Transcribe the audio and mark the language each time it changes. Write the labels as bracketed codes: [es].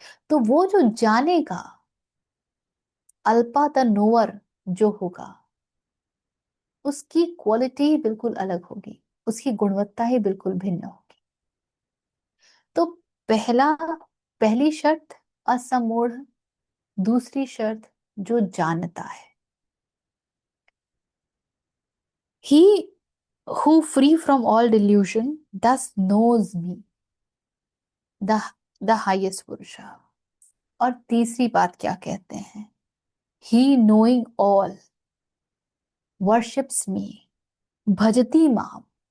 [hi] तो वो जो जानेगा, अल्पा द नोअर जो होगा, उसकी क्वालिटी ही बिल्कुल अलग होगी, उसकी गुणवत्ता ही बिल्कुल भिन्न होगी। तो पहली शर्त असमूढ़, दूसरी शर्त जो जानता है। [en] He who free from all delusion thus knows me, the highest Purusha। [hi] और तीसरी बात क्या कहते हैं? [en] He knowing all worships me, [sa] भजती माम।